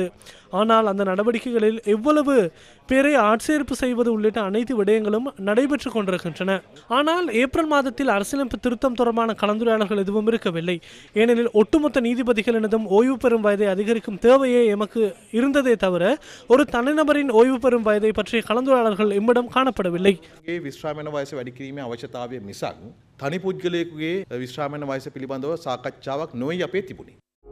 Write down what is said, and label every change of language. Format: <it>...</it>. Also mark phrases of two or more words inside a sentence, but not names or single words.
<ta>ஆனால் அந்த நடவடிக்கைகளில் எவ்வளவு பேரை ஆட்சேர்ப்பு செய்வது உள்ளிட்ட அனைத்து விடயங்களும் நடைபெற்றுக் கொண்டிருக்கின்றன. ஆனால் ஏப்ரல் மாதத்தில் அரசியலமைப்பு திருத்தம் தொடர்பான கலந்துரையாடல்கள் எதுவும் இருக்கவில்லை. ஏனெனில் ஒட்டுமொத்த நீதிபதிகளினதும் ஓய்வு பெறும் வயதை அதிகரிக்கும் தேவையே எமக்கு இருந்ததே தவிர ஒரு தனிநபரின் ஓய்வு பெறும் வயதை பற்றிய கலந்துரையாடல்கள் எம்மிடம் காணப்படவில்லை.</ta> <si>ඒ විශ්‍රාමන වයස වැඩි කිරීමේ අවශ්‍යතාවය මිසක් තනි පුද්ගලයෙකුගේ විශ්‍රාමන වයස පිළිබඳව සාකච්ඡාවක් නොයි අපේ තිබුණේ.</si>